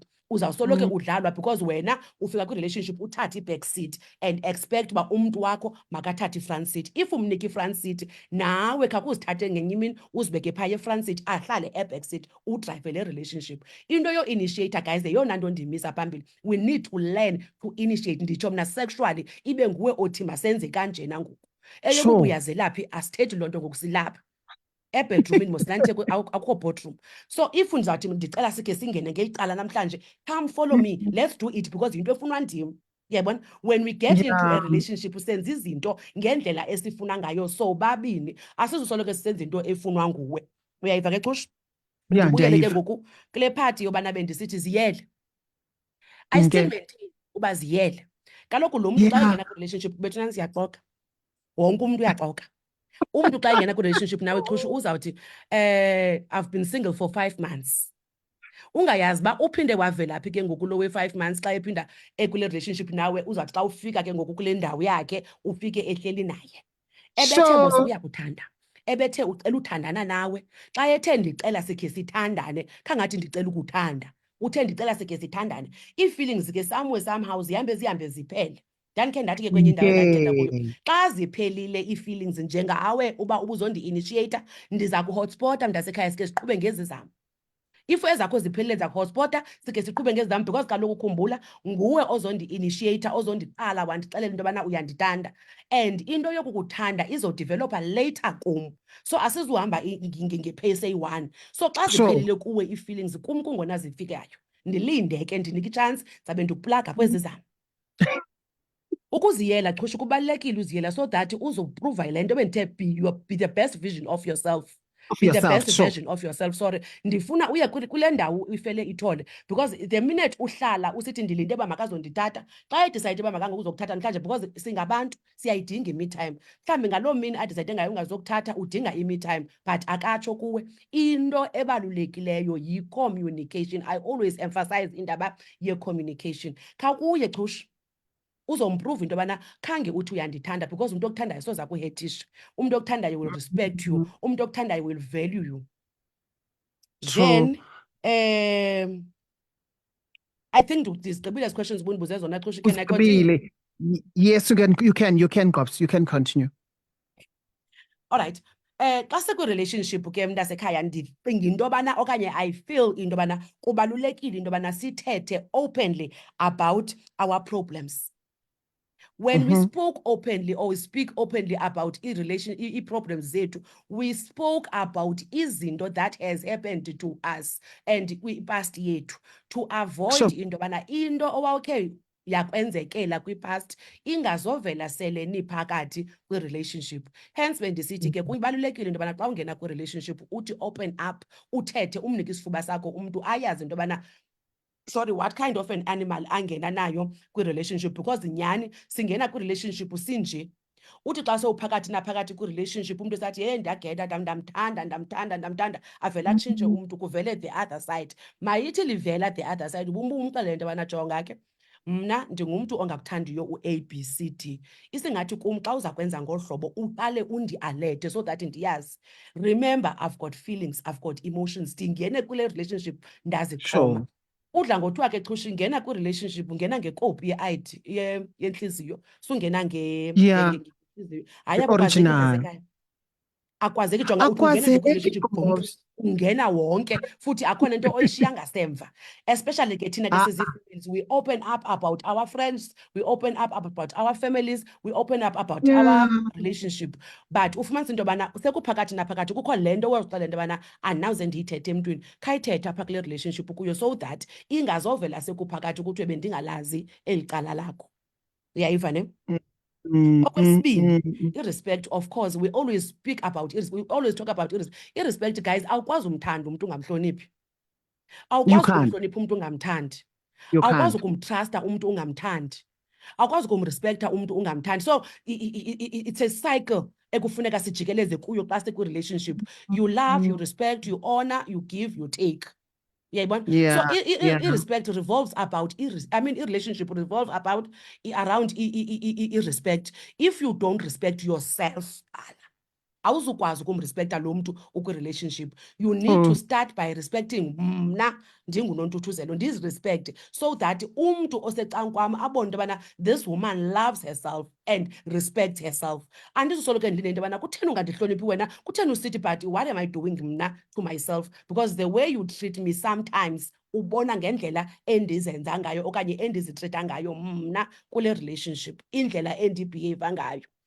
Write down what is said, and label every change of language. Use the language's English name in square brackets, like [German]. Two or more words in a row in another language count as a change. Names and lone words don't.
[Xhosa] Uzawusoloke udlalwa because wena ufika kwi-relationship uthathe i- [English] back seat and expect [Xhosa] uba umntu wakho makathathe i- [English] front seat. [Xhosa] If umnika i- [English] front seat, [Xhosa] nawe khakuzithathe ngenye imini uzibeke phaya e- [English] front seat [Xhosa] ahlale e- [English] back seat [Xhosa] udrayive le relationship. Into yo-initiator guys yeyona nto ndimisa phambili. [English] We need to learn to initiate. [Xhosa] Nditsho mna sexually ibe nguwe othi masenze kanjena ngoku. Eyokuba uyazelaphi asithethi loo nto ngoku silapha. ebedroomini mos nanthe akukho boardroom. So if ndizawuthi ndicela sikhe singene ngeli cala namhlanje, [English] come follow me, let's do it because [Xhosa] yinto efunwa ndim. Uyayibona, [English] when we get into a Yeah. [Xhosa] relationship senza izinto ngendlela esifuna ngayo sobabini, asizusoloko sisenza into efunwa nguwe. Uyayiva ke Xushu? [English] Yeah, [Xhosa] Ndibuyele ke ndiyayiva. ngoku kule party yobana bendisithi ziyele. [English] I still Okay. [Xhosa] maintain uba ziyele. Kaloku lo mntu xa [English] Yeah. [Xhosa] engena kwi-relationship bethuna siyaxoka. Wonke umntu uyaxoka. Umntu xa engena kwi-relationship nawe Xushu uzawuthi [English] I've been single for 5 months. [Xhosa] Ungayazi uba uphinde wavela phi ke ngoku lo we-5 months xa ephinda ekule relationship nawe uzawuthi xa ufika ke ngoku kule ndawo yakhe ufike ehleli naye. Ebethe mos [English] So, [Xhosa] uyakuthanda. Ebethe ucela uthandana nawe. Xa ethe ndicela sikhe sithandane, khangathi ndicela ukuthanda. Uthe ndicela sikhe sithandane. Ii-feelings ke [English] somewhere somehow [Xhosa] zihambe ziphele. Ndandikhe ndathi ke kwenye indawo endandithetha kuyo, [English] yeah. [Xhosa] xa ziphelile ii-feelings njengawe uba ubuzondi-initiata, ndiza kuhotspota mntasekhaya sike siqhube ngezi zam. If ezakho ziphelile zakuhotspota sike siqhube ngezi zam because kaloku khumbula nguwe ozondi-initiata, ozondiqala wandixelela into yobana uyandithanda, and into yokukuthanda izodivelopha later kum. So asizuhamba ngepace eyi-1. So xa [English] Sure. [Xhosa] ziphelile kuwe ii-feelings kum kungona zifikayo, ndilinde ke ndinike itshansi zabe ndiplaga kwezi zam. Ukuziyela Xushu kubalulekile uziyela [English] so that [Xhosa] uzoprova le nto bendithe [English] be the best vision of yourself. Of Be the yourself, best sure. version of yourself. Sorry, [Xhosa] ndifuna uye kule ndawo ifele ithole because [English] the minute [Xhosa] uhlala usithi ndilinde uba makazondithatha, xa edicide uba makangokuzokuthatha namhlanje because singabantu siyayidinga ime time. Mhlawumbi ngaloo mini adicide ngayo ungazokuthatha udinga ime time but akatsho kuwe. Into ebalulekileyo yi-communication. [English] I always emphasize [Xhosa] indaba ye-communication. Khawukuye Xushu uzomprove into yobana khange uthi uyandithanda because umuntu okuthandayo soza kuhethisha. Umuntu okuthandayo [English] will respect you. [Xhosa] Umuntu okuthandayo [English] will value you. True. Then I think these questions [Xhosa] ubundibuze zona [English] Xushu. Can I continue? [Xhosa] Ustabile. [English] Yes, you can, Gops, you can continue. All right. [Xhosa] Xa sekwi-relationship ke mntasekhaya ndicinga into yobana okanye [English] I feel [Xhosa] into yobana kubalulekile into yobana sithethe [English] openly about our problems. When we spoke openly or we speak openly about [Xhosa] i-problems zethu, [English] we spoke about izinto that has happened to us and [Xhosa] kwi-past yethu [English] to avoid Sure. [Xhosa] into yobana into owawukhe yakwenzekela kwi-past ingazovela sele niphakathi kwi-relationship. Hence bendisithi ke kubalulekile into yobana xa ungena kwi-relationship uthi open up, uthethe, umnike isifuba sakho umntu ayazi into yobana sorry, [English] what kind of an animal [Xhosa] angena nayo kwi-relationship because nyhani singena kwi-relationship sinje. Uthi xa sowuphakathi naphakathi kwi-relationship umntu esathi hey ndiyageda ndamthanda avele atshintshe umntu kuvele [English] the other side. [Xhosa] Mayithi livela [English] the other side [Xhosa] umxelele into yobana jonga ke mna ndingumntu ongakuthandiyo u-ABCD. Isingathi kum xa uza kwenza ngolu hlobo uqale undi-alerte so that ndiyazi. [English] Remember, I've got feelings, I've got emotions. [Xhosa] Ndingene kule relationship ndazixhoma. [English] Sure. [Xhosa] Udla ngothiwa ke Xushu ngena kwi-relationship ungena ngekopi ye-ID yentliziyo sungena [English] Yeah. [Xhosa] ngentliziyo. Hayi akwazeki [English] Original. [Xhosa] mntasekhaya. Akwazeki jonga uthi ungena nje kwi-relationship ngumntu Gops. ungena wonke futhi akhona into oyishiya ngasemva, especially ke thina ke sizi-females [English] we open up about our friends, we open up about our families, we open up about Yeah. our relationship. [Xhosa] But ufumanisa into yobana sekuphakathi naphakathi kukho le nto wezixela into yobana andinawuze ndiyithethe emntwini, khayithethe apha kule relationship kuyo [English] so that [Xhosa] ingazovela sekuphakathi kuthiwe bendingalazi eli cala lakho. Uyayiva ne? Okwesibini, [English] i-respect, of course, we always speak about it. We always talk about it. I-respect, guys, [Xhosa] awukwazi umthanda umuntu ungamhloniphi. Awukwazi ukumhlonipha umuntu ungamthandi. [English] You [Xhosa] Awukwazi [English] can't. [Xhosa] ukumtrusta umuntu ungamthandi. Awukwazi ukumrespekta umuntu ungamthandi. [English] So it's a cycle [Xhosa] ekufuneka sijikeleze kuyo xa sikwi-relationship. [English] You love, you respect, you honor, you give, you take. [Xhosa] Uyayibona? So [English] Yeah. i-respect revolves about i-relationship revolves about around i-respect. If you don't respect yourself, [Xhosa] awuzukwazi ukumrespekta lo mntu ukwi-relationship. [English] You need to start by respecting [Xhosa] mna ndingunontuthuzelo, ndizirespecte [English] so that [Xhosa] umntu osecankwam abone into yobana [English] this woman loves herself and respects herself. [Xhosa] Andizusoloko ndilinde into yobana kutheni ungandihloniphi wena, kutheni usithi [English] but what am I doing [Xhosa] mna [English] to myself, because the way you treat me sometimes [Xhosa] ubona ngendlela endizenza ngayo okanye endizitrita ngayo mna kule relationship, indlela endibehave ngayo.